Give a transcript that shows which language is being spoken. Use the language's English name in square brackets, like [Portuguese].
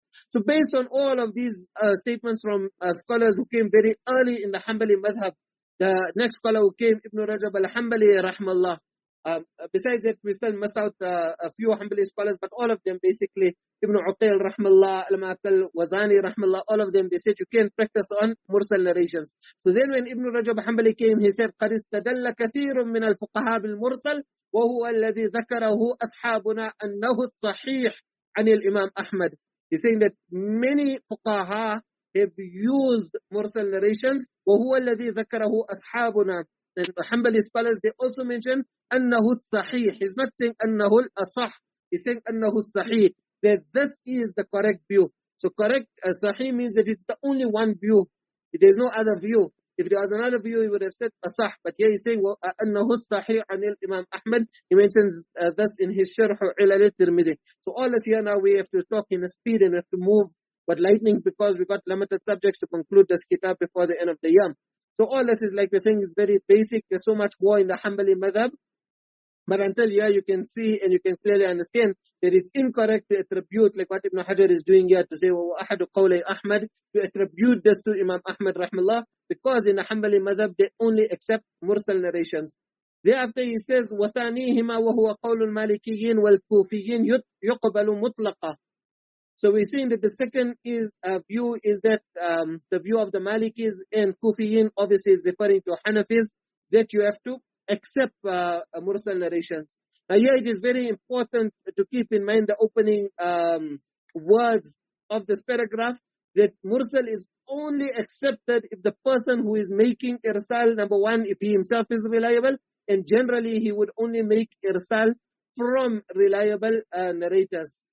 [English] So based on all of these statements from scholars who came very early in the Hanbali madhab, the next scholar who came, Ibn Rajab al-Hanbali rahmallah. Besides that, we still missed out a few Hanbali scholars, but all of them basically, Ibn Uqayl rahmallah, al-Maqal, Wazani rahmallah, all of them, they said you can't practice on Mursal narrations. So then when Ibn Rajab al-Hanbali came, he said, [Arabic] قَدْ اسْتَدَلَّ كَثِيرٌ مِنَ الْفُقَهَاءِ بِالْمُرْسَلِ وَهُوَ الَّذِي ذَكَرَهُ أَصْحَابُنَا أَنَّهُ الصَّحِيحُ عَنِ الْإِمَامِ أَحْمَدِ. [English] He's saying that many fuqaha have used Mursal narrations, [Arabic] وَهُوَ الَّذِي ذَكَرَهُ أَصْحَابُنَا. [English] And the Hanbali scholars, they also mention [Arabic] أَنَّهُ الصَّحِيحُ. [English] He's not saying [Arabic] أَنَّهُ الْأَصَحُ. [English] He's saying [Arabic] أَنَّهُ الصَّحِيحُ. [English] That this is the correct view. So correct, sahih means that it's the only one view. There's no other view. If there was another view, he would have said asah. But here he's saying [Arabic] أَنَّهُ الصَّحِيحُ عَنِ الْإِمَامِ أَحْمَدِ. [English] He mentions this in his Sharh Ilal al-Tirmidhi. So all this here now we have to talk in a speed and we have to move with lightning because we got limited subjects to conclude this kitab before the end of the year. So all this is, like we're saying, is very basic. There's so much more in the Hanbali madhab. But until here you can see and you can clearly understand that it's incorrect to attribute, like what Ibn Hajar is doing here, to say, [Arabic] وَأَحَدُ قَوْلَيْ أَحْمَدِ, [English] to attribute this to Imam Ahmad rahmallah, because in the Hanbali madhab they only accept Mursal narrations. Thereafter he says, [Arabic] وَثَانِيهِمَا وَهُوَ قَوْلُ الْمَالِكِيِّينَ وَالْكُوفِيِّينَ يُقْبَلُ مُطْلَقًا. [English] So we're saying that the second view is that the view of the Malikis and Kufiyin obviously is referring to Hanafis, that you have to accept Mursal narrations. Now here it is very important to keep in mind the opening words of this paragraph, that Mursal is only accepted if the person who is making irsal, number one, if he himself is reliable, and generally he would only make irsal from reliable narrators.